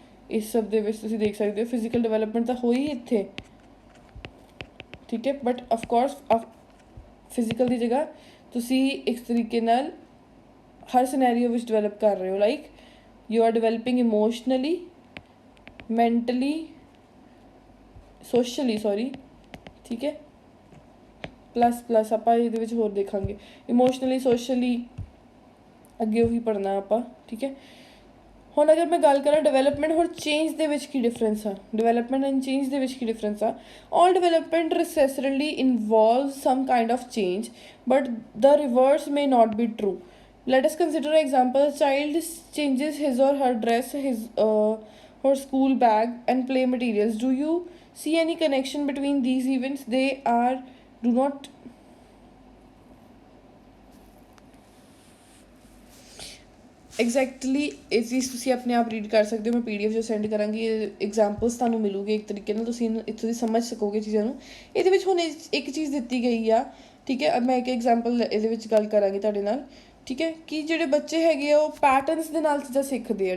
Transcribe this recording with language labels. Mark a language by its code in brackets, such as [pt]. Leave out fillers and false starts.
[pa] ਇਸ ਸਭ ਦੇ ਵਿੱਚ ਤੁਸੀਂ ਦੇਖ ਸਕਦੇ ਹੋ ਫਿਜ਼ੀਕਲ ਡਿਵੈਲਪਮੈਂਟ ਤਾਂ ਹੋਈ ਇੱਥੇ, ਠੀਕ ਹੈ, ਬਟ ਅਫਕੋਰਸ ਫਿਜ਼ੀਕਲ ਦੀ ਜਗ੍ਹਾ ਤੁਸੀਂ ਇੱਕ ਤਰੀਕੇ ਨਾਲ ਹਰ ਸਿਨੈਰੀਓ ਵਿੱਚ ਡਿਵੈਲਪ ਕਰ ਰਹੇ ਹੋ, [en] like you are developing emotionally, mentally, socially, [pa] ਠੀਕ ਹੈ, ਪਲੱਸ ਆਪਾਂ ਇਹਦੇ ਵਿੱਚ ਹੋਰ ਦੇਖਾਂਗੇ ਇਮੋਸ਼ਨਲੀ, ਸੋਸ਼ਲੀ, ਅੱਗੇ ਉਹੀ ਪੜ੍ਹਨਾ ਆਪਾਂ, ਠੀਕ ਹੈ। ਹੁਣ ਅਗਰ ਮੈਂ ਗੱਲ ਕਰਾਂ ਡਿਵੈਲਪਮੈਂਟ ਹੋਰ ਚੇਂਜ ਦੇ ਵਿੱਚ ਕੀ ਡਿਫਰੈਂਸ ਆ, ਡਿਵੈਲਪਮੈਂਟ ਐਂਡ ਚੇਂਜ ਦੇ ਵਿੱਚ ਕੀ ਡਿਫਰੈਂਸ ਆ। [en] All development necessarily involves some kind of change, but the reverse may not be true. Let us consider an example. A child changes his or her dress, her school bag and play materials. Do you see any connection between these events? Do not [pa] exactly ਇਹ ਚੀਜ਼ ਤੁਸੀਂ ਆਪਣੇ ਆਪ read ਕਰ ਸਕਦੇ ਹੋ, ਮੈਂ PDF ਜੋ ਸੈਂਡ ਕਰਾਂਗੀ, ਐਗਜ਼ਾਮਪਲਸ ਤੁਹਾਨੂੰ ਮਿਲੂਗੇ ਇੱਕ ਤਰੀਕੇ ਨਾਲ, ਤੁਸੀਂ ਇੱਥੋਂ ਦੀ ਸਮਝ ਸਕੋਗੇ ਚੀਜ਼ਾਂ ਨੂੰ। ਇਹਦੇ ਵਿੱਚ ਹੁਣ ਇੱਕ ਚੀਜ਼ ਦਿੱਤੀ ਗਈ ਆ, ਠੀਕ ਹੈ, ਮੈਂ ਇੱਕ ਐਗਜ਼ਾਮਪਲ ਇਹਦੇ ਵਿੱਚ ਗੱਲ ਕਰਾਂਗੀ ਤੁਹਾਡੇ ਨਾਲ, ਠੀਕ ਹੈ, ਕਿ ਜਿਹੜੇ ਬੱਚੇ ਹੈਗੇ ਆ ਉਹ ਪੈਟਰਨਸ ਦੇ ਨਾਲ ਚੀਜ਼ਾਂ ਸਿੱਖਦੇ ਆ।